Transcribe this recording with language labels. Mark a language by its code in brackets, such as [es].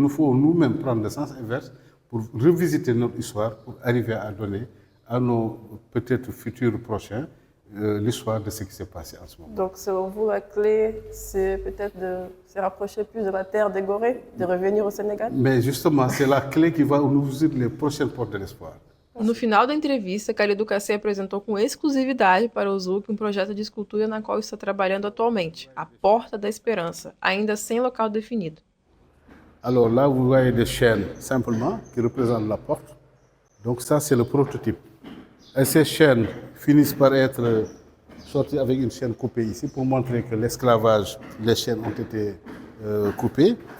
[fr] Il nous faut nous-mêmes prendre le sens inverse pour revisiter notre histoire, pour arriver à donner à nos peut-être futurs prochains l'histoire de ce qui s'est passé en ce moment. Donc, selon vous, la clé, c'est peut-être de se rapprocher plus de la terre de Gorée, de revenir au Sénégal? Mais justement, c'est la clé qui va nous ouvrir les prochaines portes de l'espoir. [pt] No final da entrevista, Khalidou Kassé apresentou com exclusividade para o Zouk projeto de escultura na qual está trabalhando atualmente, a Porta da Esperança, ainda sem local definido. [fr] Alors là, vous voyez des chaînes simplement qui représentent la porte. Donc ça, c'est le prototype. Et ces chaînes finissent par être sorties avec une chaîne coupée ici pour montrer que l'esclavage, les chaînes ont été coupées.